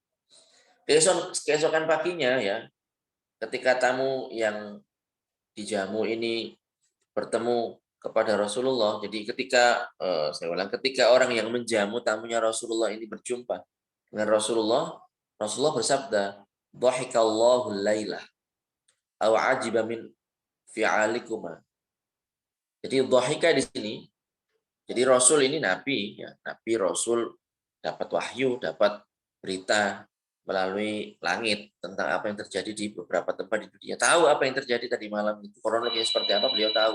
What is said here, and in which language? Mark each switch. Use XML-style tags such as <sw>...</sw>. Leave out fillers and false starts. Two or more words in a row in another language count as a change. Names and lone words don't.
<id>Keesokan paginya ya, ketika tamu yang dijamu ini bertemu kepada Rasulullah, jadi ketika ketika orang yang menjamu tamunya Rasulullah ini berjumpa dengan Rasulullah bersabda,</id> <ar>"ضحك الله الليلة أو عجب من فعالكما."</ar> <id>Jadi dhahika di sini, jadi Rasul ini nabi ya, nabi Rasul dapat wahyu, dapat berita melalui langit tentang apa yang terjadi di beberapa tempat di dunia. Tahu apa yang terjadi tadi malam itu, kronologinya seperti apa beliau tahu.</id>